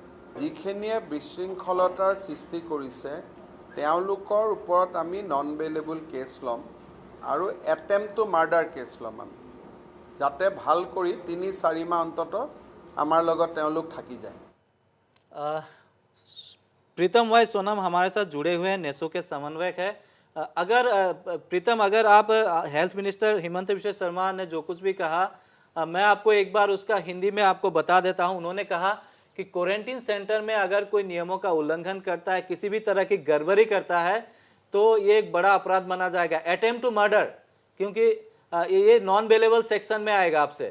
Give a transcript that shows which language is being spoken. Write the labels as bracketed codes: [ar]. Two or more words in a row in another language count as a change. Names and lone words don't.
[as] যিখিনিয়ে বিশৃংখলতাৰ সৃষ্টি কৰিছে তেওঁলোকৰ ওপৰত আমি [en] non bailable case [as] ল'ম আৰু [en] attempt to murder case [as] ল'ম আমি, যাতে ভাল কৰি 3-4 মাহ অন্তত আমাৰ লগত তেওঁলোক থাকি যায়। [hi] प्रीतम भाई सोनम हमारे साथ जुड़े हुए हैं, नेसो के समन्वयक है। अगर प्रीतम, अगर आप [en] health minister [hi] हिमंत विश्व शर्मा ने जो कुछ भी कहा, मैं आपको एक बार उसका हिंदी में आपको बता देता हूं। उन्होंने कहा कि [en] quarantine center [hi] में अगर कोई नियमों का उल्लंघन करता है, किसी भी तरह की गड़बड़ी करता है तो ये एक बड़ा अपराध माना जाएगा, [en] attempt to murder, [hi] क्योंकि ये [en] non bailable section [hi] में आएगा आपसे।